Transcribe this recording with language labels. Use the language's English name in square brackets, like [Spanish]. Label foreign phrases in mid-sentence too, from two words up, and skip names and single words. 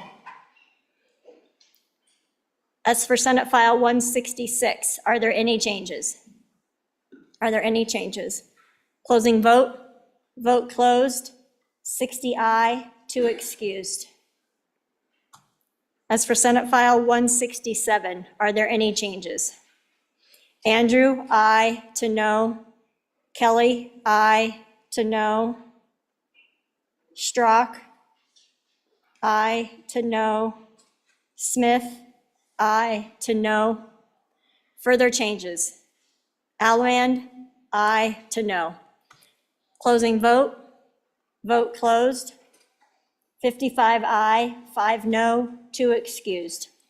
[English] As for Senate File 166, are there any changes? Are there any changes? Closing vote. Vote closed. 60 aye, 2 excused. As for Senate File 167, are there any changes? Andrew, aye to no. Kelly, aye to no. Strock, aye to no. Smith, aye to no. Further changes? Allemand, aye to no. Closing vote. Vote closed. 55 aye, 5 no, 2 excused.